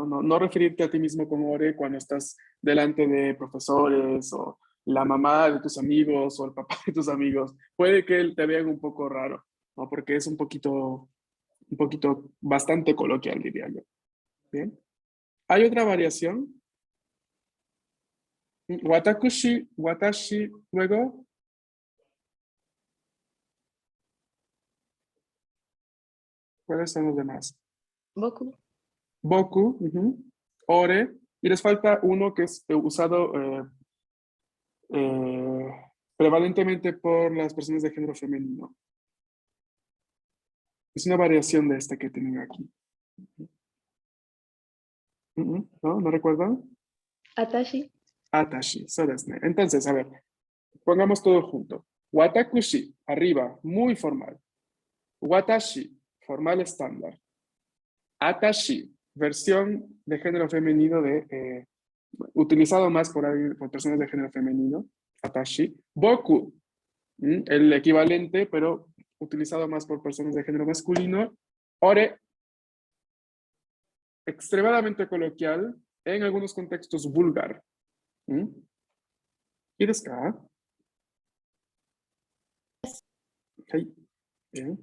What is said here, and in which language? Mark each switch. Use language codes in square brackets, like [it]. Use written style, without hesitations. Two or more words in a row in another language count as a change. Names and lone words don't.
[es] No referirte a ti mismo como ore cuando estás delante de profesores o la mamá de tus amigos o el papá de tus amigos. Puede que te vean un poco raro, ¿no? Porque es un poquito bastante coloquial, diría yo. ¿Bien? ¿Hay otra variación? [ja] わたくし、わたし, [es] luego. ¿Cuáles son los demás? Boku. Boku, ore, y les falta uno que es usado prevalentemente por las personas de género femenino. Es una variación de este que tienen aquí. ¿No? ¿No recuerdan? Atashi. [ja] あたし、そうですね. [es] Entonces, a ver, pongamos todo junto. Watakushi, arriba, muy formal. Watashi, formal estándar. Atashi, versión de género femenino utilizado más por personas de género femenino. Atashi. Boku, el equivalente, pero utilizado más por personas de género masculino. Ore, extremadamente coloquial, en algunos contextos vulgar. ¿Y [ja] ですか? [es] Ok, bien.